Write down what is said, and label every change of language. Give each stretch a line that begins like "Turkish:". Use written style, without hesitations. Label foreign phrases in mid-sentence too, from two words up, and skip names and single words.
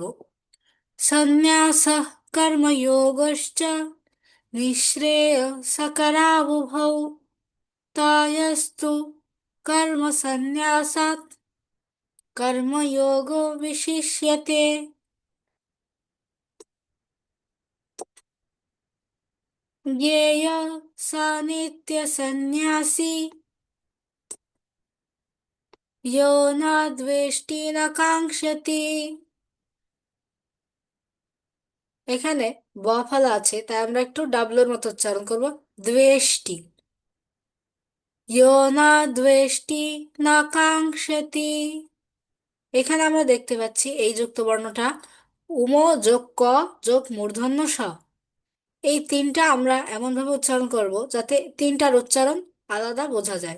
Sanskrit: সন্ন্যাস কর্মযোগশ্চ নিঃশ্রেয় সকরাবুভৌ তায়স্তু কর্ম সন্ন্যাসাৎ কর্মযোগো বিশিষ্যতে। জ্ঞেয় স নিত্য সন্ন্যাসী यो न द्वेष्टि न কাঙ্ক্ষতি।
Bangla: এখানে ব ফলা আছে, তাই আমরা একটু ডাবলুর মতো উচ্চারণ করব।
Sanskrit: দ্বেষ্টি। ইয়ো না দ্বেষ্টি না কাঙ্ক্ষতি।
Bangla: এখানে আমরা দেখতে পাচ্ছি এই যুক্ত বর্ণটা উম যোগ ক যোগ মূর্ধন্য স, এই তিনটা আমরা এমন ভাবে উচ্চারণ করব যাতে তিনটার উচ্চারণ আলাদা বোঝা যায়।